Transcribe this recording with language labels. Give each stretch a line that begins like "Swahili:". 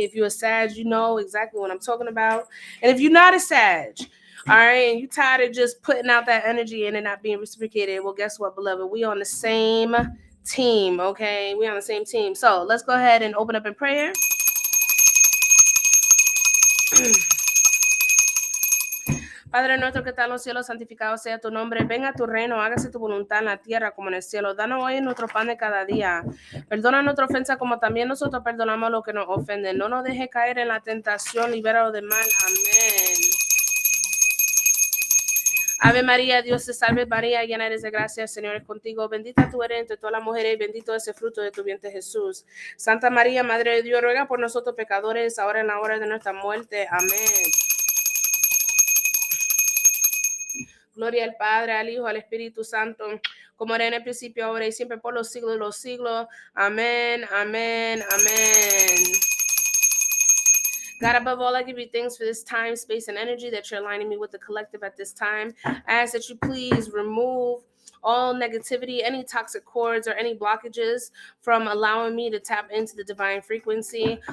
English: If you're a Sag, you know exactly what I'm talking about. And if you're not a Sag, all right, and you tired of just putting out that energy and it not being reciprocated, well, guess what, beloved? We on the same team. Okay. We on the same team. So let's go ahead and open up in prayer.
Spanish: Padre nuestro que está en los cielos, santificado sea tu nombre. Venga a tu reino, hágase tu voluntad en la tierra como en el cielo. Danos hoy nuestro pan de cada día. Perdona nuestra ofensa como también nosotros perdonamos a los que nos ofenden. No nos deje caer en la tentación, libéranos del mal. Amén. Ave María, Dios te salve María, llena eres de gracia, el Señor es contigo. Bendita tú eres entre todas las mujeres y bendito es el fruto de tu vientre Jesús. Santa María, Madre de Dios, ruega por nosotros pecadores, ahora en la hora de nuestra muerte. Amén. Gloria al Padre, al Hijo, al Espíritu Santo, como era en el principio, ahora y siempre, por los siglos de los siglos. Amén, amén, amén.
English: God, above all, I give you thanks for this time, space, and energy that you're aligning me with the collective at this time. I ask that you please remove all negativity, any toxic cords, or any blockages from allowing me to tap into the divine frequency.